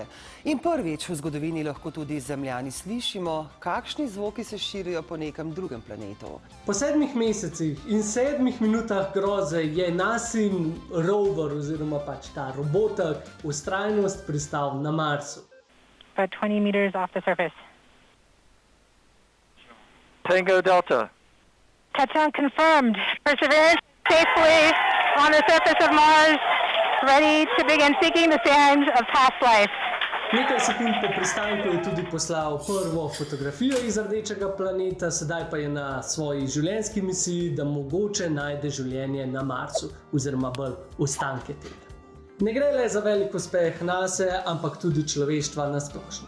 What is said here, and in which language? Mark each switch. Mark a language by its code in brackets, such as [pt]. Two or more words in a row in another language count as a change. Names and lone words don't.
[sl] In prvič v zgodovini lahko tudi zemljani slišimo, kakšni zvoki se širijo po nekem drugem planetu. Po 7 mesecih in 7 minutah groze je NASIN rover oziroma pač ta robotek vztrajnost pristal na Marsu. [en] About 20 meters off the surface. Tango Delta. Touchdown confirmed. Perseverance safely on the surface of Mars, ready to begin seeking the sands of past life. [sl] Nekaj sekund po pristanku je tudi poslal prvo fotografijo iz rdečega planeta, sedaj pa je na svoji življenjski misiji, da mogoče najde življenje na Marsu, oziroma bolj ostanke tega. Ne gre le za velik uspeh NASA, ampak tudi človeštva na splošno.